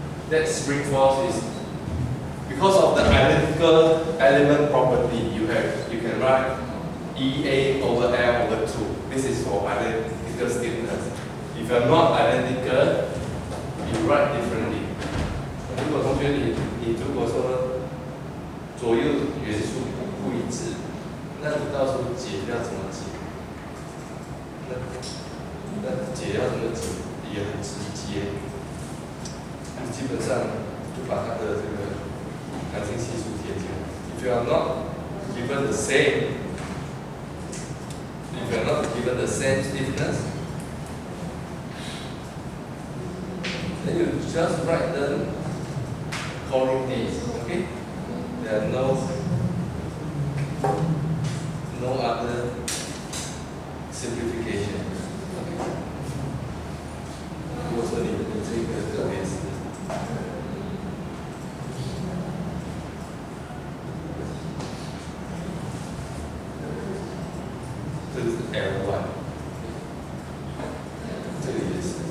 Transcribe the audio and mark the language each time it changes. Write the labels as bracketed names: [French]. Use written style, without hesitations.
[English] That spring force is because of the identical element property. You can write EA over L over 2. This is for identical stiffness. If you are not identical, you write differently. [Chinese] 如果同学你如果说左右元素不一致，那你到时候解要怎么解？那解要怎么解也很直接，你基本上就把它的这个弹性系数贴进来。 [English] If you are not given the same, if you are not given the same stiffness, then you just write them according these. Okay? There are no other simplification. Okay? [Chinese] 如果说你这个特别是这个是 L1， 这个也是。